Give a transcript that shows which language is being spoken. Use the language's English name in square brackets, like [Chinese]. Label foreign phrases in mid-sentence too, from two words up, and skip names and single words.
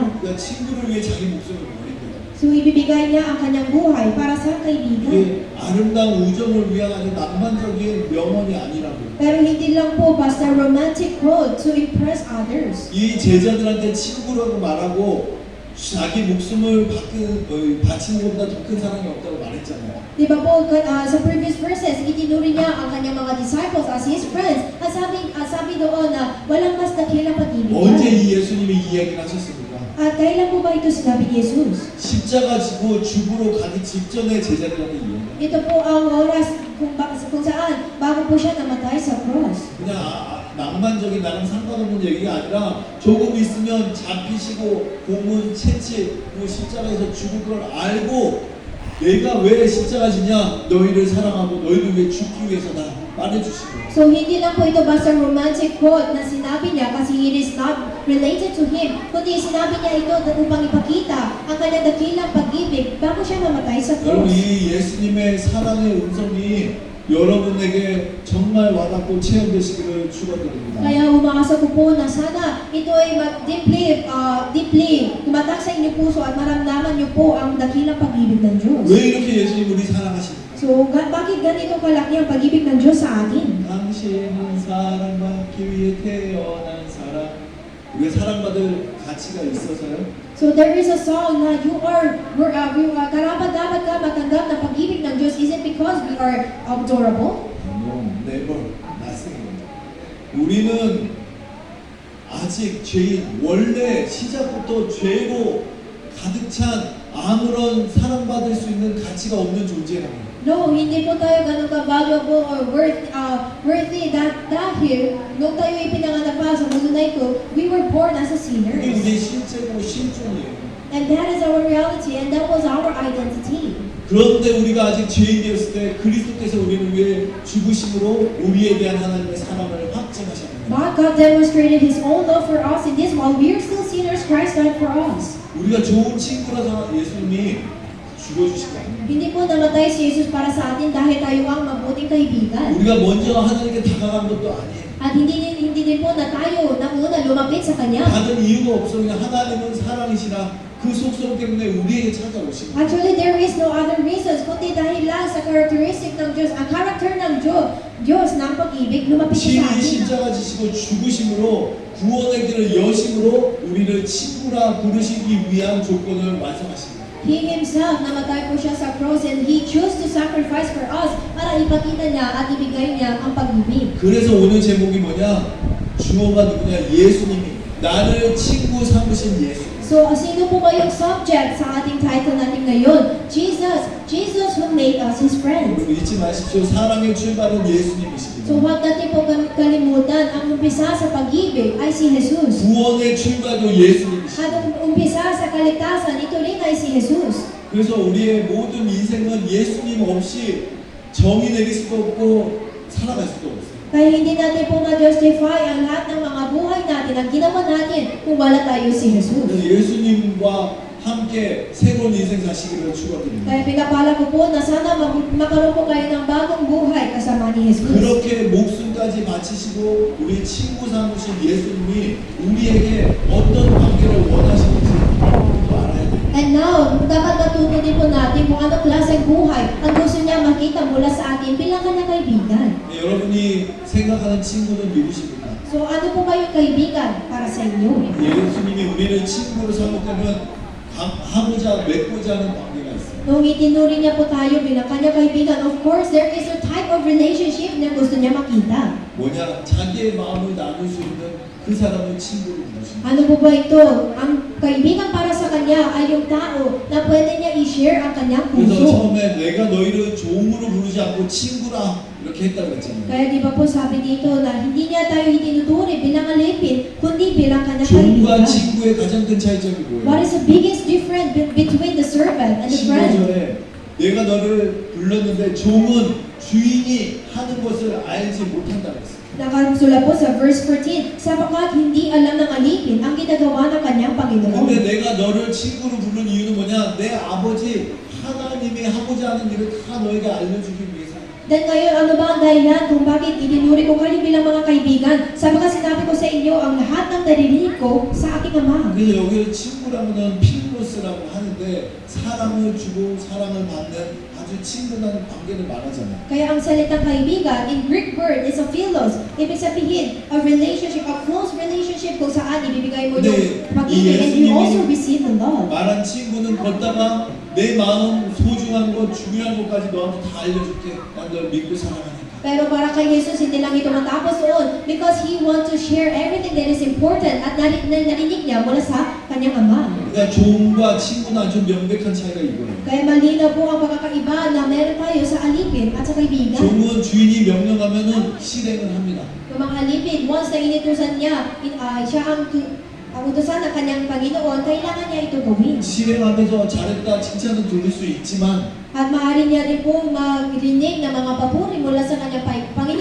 [Korean] 그러니까 친구를 위해 자기 목숨을 버린 거예요. [Filipino] So ibibigay niya ang kanyang buhay para sa kaibigan. [Korean] 이게 아름다운 우정을 위한 아주 낭만적인 명언이 아니라고요. [Filipino] Pero hindi lang po basta [English] romantic quote to impress others. [Korean] 이 제자들한테 친구라고 말하고 자기 목숨을 바치는 것보다 더 큰 사랑이 없다고 말했잖아요. [Filipino] Di ba po, sa [English] previous verses, [Filipino] itinuri niya ang kanyang mga [English] disciples as His friends. [Filipino] At sabi doon na walang mas dakilang [Korean] 언제 [Filipino] pag-ibig. [Korean] 이 예수님이 이 이야기를 하셨습니까? [Filipino] At kailan po ba ito sinabi ni Jesus? [Korean] 십자가 지고 죽으러 가기 직전에 제자들한테 이야기해요. [Filipino] Ito po ang oras kung saan bago po siya namatay sa cross. [Korean] 그냥 낭만적인 나랑 상관없는 얘기가 아니라 조금 있으면 잡히시고 고문, 채찍, 십자가에서 죽을 걸 알고 내가 왜 십자가 지냐? 너희를 사랑하고 너희를 위해 죽기 위해서다 말해주신 거예요. [Filipino] So hindi lang po ito basta [English] romantic quote [Filipino] na sinabi niya kasi [English] it is not related to him, [Filipino] kundi sinabi niya ito upang ipakita ang kanyang dakilang pag-ibig bago siya mamatay sa [Korean] 여러분 [Filipino] cross. [Korean] 이 예수님의 사랑의 음성이 여러분에게 정말 와닿고 체험되시기를 축원드립니다. [Filipino] Kaya umaasa ko po na sana ito ay deeply tumatak sa inyong puso at maramdaman niyo po ang dakilang pag-ibig ng Diyos. [Korean] 왜 이렇게 예수님 우리 사랑하십니까? [Filipino] So, bakit ganito kalaki ang pag-ibig ng Diyos sa atin? [Korean] 당신은 사랑받기 위해 태어난 사람. 우리가 사랑받을 가치가 있어서요. [English] So there is a song [Filipino] na karapat-dapat ka matanggap ng pag-ibig ng Diyos. [English] Is it because we are adorable? No, never, nothing. [Korean] 우리는 아직 죄인, 원래 시작부터 죄로 가득 찬 아무런 사랑받을 수 있는 가치가 없는 존재라고. [Filipino] No, hindi po tayo ganun [English] ka-valuable or worthy [Filipino] dahil nung tayo ipinanganak pa sa mundo na ito, [English] we were born as a [Korean] 그게 [English] sinners. [Korean] 우리의 실제고 실존이에요. [English] And that is our reality and that was our identity. [Korean] 그런데 우리가 아직 죄인이었을 때 그리스도께서 우리를 위해 죽으심으로 우리에 대한 하나님의 사랑을 확증하셨습니다. [English] But God demonstrated His own love for us in this while we are still sinners, Christ died for us. [Korean] 우리가 좋은 친구라서 예수님이 죽어주신 거 아닙니다. [Filipino] Hindi po namatay si Jesus para sa atin dahil tayo ang mabuting kaibigan. [Korean] 우리가 먼저 하나님께 다가간 것도 아니에요. [Filipino] At hindi din po na tayo na una lumapit sa Kanya. [Korean] 다른 이유가 없어. 그냥 하나님은 사랑이시라 그 속성 때문에 우리에게 찾아오신 거예요. [English] Actually, there is no other reasons [Filipino] kundi dahil lang sa characteristic ng Diyos, ang character ng Diyos ng pag-ibig, lumapit siya sa [Korean] 친히 [Filipino] atin. [Korean] 십자가 지시고 죽으심으로 구원의 길을 여심으로 우리를 친구라 부르시기 위한 조건을 완성하십니다. [English] He Himself, [Filipino] namatay po siya sa [English] cross and He chose to sacrifice for us [Filipino] para ipakita niya at ibigay niya ang pag-ibig. [Korean] 그래서 오늘 제목이 뭐냐? 주어가 누구냐? 예수님이 나를 친구 삼으신 예수. [Filipino] So, sino po ba yung subject sa ating title natin ngayon? [English] Jesus who made us His friends. [Korean] 여러분 잊지 마십시오. 사랑의 출발은 [Filipino] So, [Korean] 예수님이십니다. [Filipino] huwag natin po kalimutan, ang umpisa sa pag-ibig ay si Jesus. [Korean] 구원의 출발도 예수님이십니다. [Filipino] At ang umpisa sa kaligtasan, ito rin ay si Jesus. [Korean] 그래서 우리의 모든 인생은 예수님 없이 정의 내릴 수도 없고 살아갈 수도 없어요. [Filipino] Kaya hindi natin po ma-justify ang lahat ng mga buhay natin, ang ginawa natin kung wala tayo si Jesus. [Korean] 그래서 예수님과 함께 새로운 인생 사시기를 축원드립니다. [Filipino] Kaya pinapala ko po na sana magkaroon po kayo ng bagong buhay kasama ni Jesus. [Korean] 그렇게 목숨까지 바치시고 우리 친구 삼으신 예수님이 우리에게 어떤 관계를 원하시는지 또 알아야 돼요. [English] And now, [Filipino] dapat matuto din po natin kung ano klaseng buhay ang gusto niya makita mula sa atin bilang kanyang kaibigan. [Korean] 네, 여러분이 생각하는 친구는 누구십니까? [Filipino] So, ano po ba yung kaibigan para sa inyo? [Korean] 예수님이 우리를 친구로 삼았다면 하고자 맺고자 하는 관계가 있어요. [Filipino] Nung itinuri niya po tayo bilang kanyang kaibigan, [English] of course, there is a type of relationship [Filipino] na gusto niya makita. [Korean] 뭐냐? 자기의 마음을 나눌 수 있는 그 사람을 친구로 부르십니다. [Filipino] Ano po ba ito? Ang kaibigan para sa kanya ay yung tao na pwede niya i-share ang kanyang [Korean] 그래서 [Filipino] puso. [Korean] 처음에 내가 너희를 종으로 부르지 않고 친구라 이렇게 했다고 했잖아요. [Filipino] Kaya di ba po sabi dito na hindi niya tayo itinuturi bilang alipin, kundi bilang kanyang [Korean] 종과 [Filipino] kaibigan. [Korean] 친구의 가장 큰 차이점이 [English] What [Korean] 뭐예요? [English] is the biggest difference between the servant and the friend? [Korean] 15절에 내가 너를 불렀는데 종은 주인이 하는 것을 알지 못한다고 했어요. [Filipino] Nakasulat po sa verse 14, sapagkat hindi alam ng alipin ang ginagawa ng kanyang [Korean] 근데 [Filipino] Panginoon. [Korean] 내가 너를 친구로 부른 이유는 뭐냐? 내 아버지 하나님이 하고자 하는 일을 다 너에게 알려주기 위해서. [Filipino] Then ngayon, ano ba ang dahilan kung bakit itinuri ko kayo bilang mga kaibigan? Sapagkat sinabi ko sa inyo ang lahat ng naririnig ko sa aking Ama. [Korean] 그래서 여기를 친구라고는 필로스라고 하는데 사랑을 주고 사랑을 받는 아주 친근한 관계를 말하잖아요. [Filipino] Kaya ang salitang kaibigan, [English] in Greek word, is a philos. [Filipino] Ibig sabihin, [English] a relationship, a close relationship [Filipino] kung saan ibibigay mo yung pag-ibig [English] and you also receive the love. [Korean] 말한 친구는 걷다가 내 마음 소중한 것 중요한 것까지 너한테 다 알려줄게. 난 널 믿고 사랑하니까. [Filipino] Pero para kay Jesus, hindi lang ito matapos doon [English] because He wants to share everything that is important [Filipino] at narinig niya mula sa kanyang Ama. [Korean] 그러니까 종과 친구는 아주 명백한 차이가 이거예요. [Filipino] Kaya malinaw po ang pagkakaiba na meron tayo sa alipin at sa kaibigan. [Korean] 종은 주인이 명령하면은 실행을 합니다. [Filipino] Yung mga alipin, once na inutusan niya, siya ang utusan ng kanyang Panginoon, kailangan niya ito gawin. [Korean] 실행하면서 잘했다 칭찬을 들을 수 있지만 [Filipino] At maaari niya rin po magrinig ng mga papuri mula sa kanyang Panginoon.